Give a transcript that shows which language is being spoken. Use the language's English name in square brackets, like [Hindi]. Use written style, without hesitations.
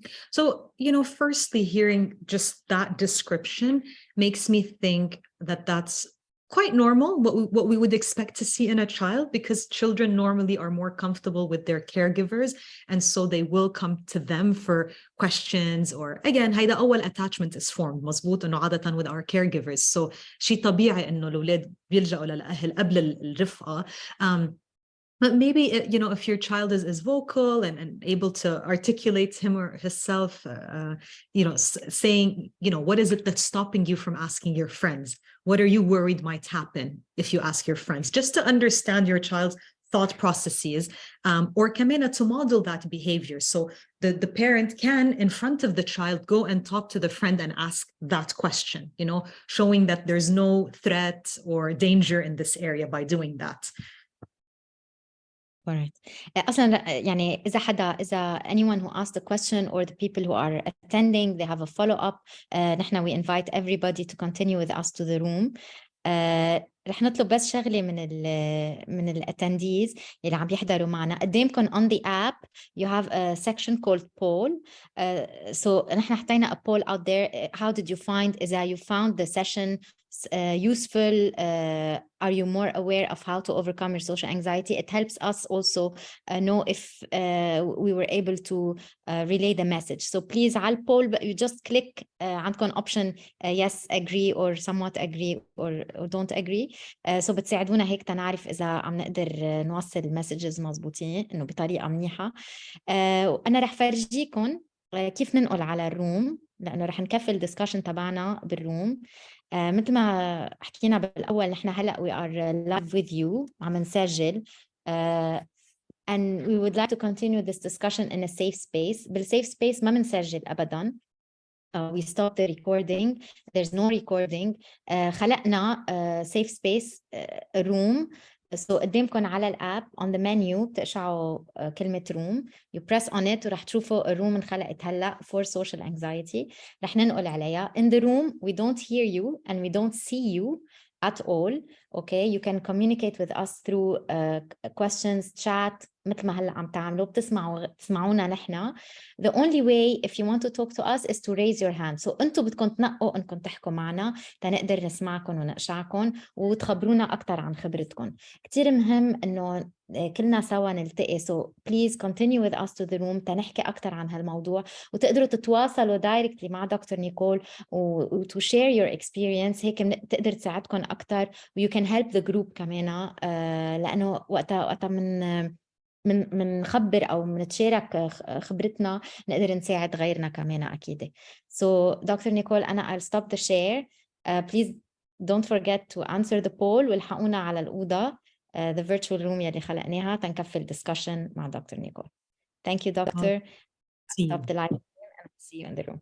[English] So, firstly, hearing just that description makes me think that that's quite normal, what we would expect to see in a child, because children normally are more comfortable with their caregivers, and so they will come to them for questions. Or again, [Arabic] هيدا أول [English] attachment is formed, [Arabic] مزبوط إنه عادة [English] with our caregivers. [Arabic] So شيء طبيعي إنه الأولاد بيلجأوا للأهل قبل الرفقة. [English] But maybe, if your child is vocal and able to articulate him or herself, saying, what is it that's stopping you from asking your friends? What are you worried might happen if you ask your friends? Just to understand your child's thought processes, or [Arabic] كمان [English] to model that behavior. So the parent can, in front of the child, go and talk to the friend and ask that question, you know, showing that there's no threat or danger in this area by doing that. Alright. [Arabic] أصلاً يعني إذا [English] anyone who asked the question or the people who are attending, they have a follow-up, [Arabic] نحن [English] we invite everybody to continue with us to the room. [Arabic] رح نطلب بس شغلة من الاتtendees اللي عم يحضروا معنا. قدامكم [English] on the app you have a section called poll. So [Arabic] نحن حطينا [English] a poll out there. How did you find [Arabic] إذا [English] you found the session useful? Are you more aware of how to overcome your social anxiety? It helps us also know if we were able to relay the message. So please [Arabic] على البول [English] you just click [Arabic] عندكم [English] option yes agree or somewhat agree or don't agree. [Arabic] So بتساعدونا هيك تنعرف إذا عم نقدر نوصل المسجز مزبوطين إنه بطريقة منيحة. وأنا رح فرجيكم كيف ننقل على الروم لأنه رح نكفل discussion تبعنا بالروم. مثل ما حكينا بالأول نحن هلأ [English] we are live with you [Arabic] عم نسجل [English] and we would like to continue this discussion in a safe space. [Arabic] بالsafe space ما منسجل أبداً. [English] We stop the recording. There's no recording. [Arabic] خلقنا [English] safe space room. So [Arabic] قدامكم على الاب [English] on the menu [Arabic] بتقشعوا كلمة [English] room. You press on it [Arabic] ورح تشوفوا الروم انخلقت هلا [English] for social anxiety. [Arabic] رح ننقل عليها. [English] In the room we don't hear you and we don't see you at all. Okay, you can communicate with us through questions, chat [Arabic] مثل ما هلا عم تعملوا. بتسمعونا نحن. [English] The only way if you want to talk to us is to raise your hand. [Arabic] So أنتوا بدكم تنقوا أنكم تحكوا معنا تنقدر نسمعكم ونقشعكم وتخبرونا أكتر عن خبرتكم. كتير مهم إنه كلنا سوا نلتقي. [English] So please continue with us to the room [Arabic] تنحكي أكتر عن هالموضوع وتقدروا تتواصلوا [English] directly [Arabic] مع دكتور نيكول [English] to share your experience. [Arabic] هيك تقدر تساعدكم أكتر و [English] you can help the group [Arabic] كمان لأنه وقتها من نخبر أو منتشارك خبرتنا نقدر نساعد غيرنا كمان أكيد. [English] So Dr. Nicole [Arabic] أنا [English] I'll stop the share. Please don't forget to answer the poll [Arabic] والحقونا على الأوضة [English] the virtual room [Arabic] يلي خلقناها تنكفل [English] discussion [Arabic] مع [English] Dr. Nicole. Thank you Doctor. See you. Stop the live and see you in the room.